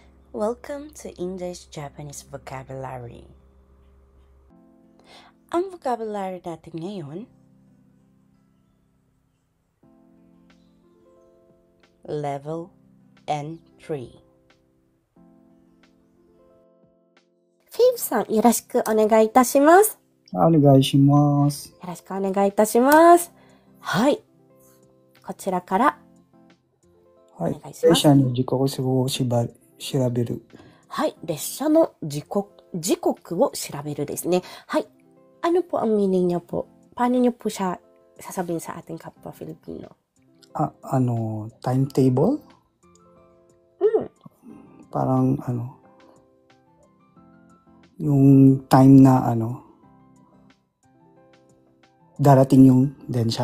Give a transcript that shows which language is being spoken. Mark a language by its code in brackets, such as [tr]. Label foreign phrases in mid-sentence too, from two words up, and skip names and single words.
[en] Welcome to English-Japanese Vocabulary. [tl] Ang vocabulary natin ngayon, Level N3. [ja] Fave-san, よろしくお願いいたします。お願いします。よろしくお願いいたします。はい。こちらからお願いします。列車の時刻を調べる。はい。列車の時刻を調べるですね。 [tl] はい。Ano po ang meaning niya po? Paano niyo po siya sasabihin sa ating kapwa Filipino? Timetable? Parang yung time na darating yung densya.